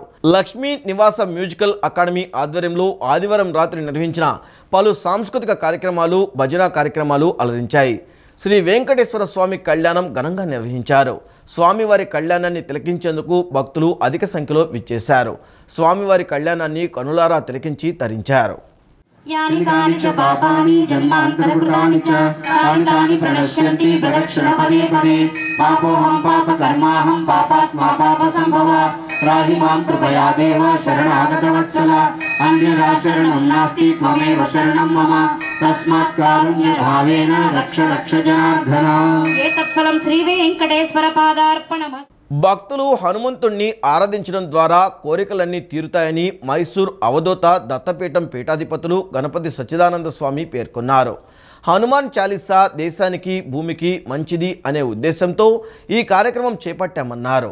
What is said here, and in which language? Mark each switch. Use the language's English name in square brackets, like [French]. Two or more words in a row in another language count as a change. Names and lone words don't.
[Telugu] లక్ష్మీ నివాస మ్యూజికల్ అకాడమీ ఆధ్వర్యంలో ఆదివారం రాత్రి నిర్వహించిన పలు సాంస్కృతిక కార్యక్రమాలు, భజన కార్యక్రమాలు అలరించాయి. శ్రీ వెంకటేశ్వర స్వామి కళ్యాణం ఘనంగా నిర్వహించారు. స్వామివారి కళ్యాణాన్ని తిలకించేందుకు భక్తులు అధిక సంఖ్యలో విచ్చేశారు. స్వామివారి కళ్యాణాన్ని కనులారా తిలకించి తరించారు. [Sanskrit] यानि कानि च पापानि जन्मान्तरकृतानि च तानि तानि प्रणश्यन्ति प्रदक्षिण पदे पदे पापोऽहं पापकर्माहं पापात्मा पापसम्भवा त्राहि मां कृपया देव शरणागतवत्सल अन्यथा शरणं नास्ति त्वमेव शरणं मम तस्मात् कारुण्यभावेन रक्ष रक्ष जनार्दन। एतत्फलं श्रीवेङ्कटेश्वर पादार्पणमस्तु। [Telugu] భక్తులు హనుమంతుణ్ణి ఆరాధించడం ద్వారా కోరికలన్నీ తీరుతాయని మైసూర్ అవధూత దత్తపీఠం పీఠాధిపతులు గణపతి సచ్చిదానంద స్వామి పేర్కొన్నారు. హనుమాన్ చాలీసా దేశానికి భూమికి మంచిది అనే ఉద్దేశంతో ఈ కార్యక్రమం చేపట్టామన్నారు.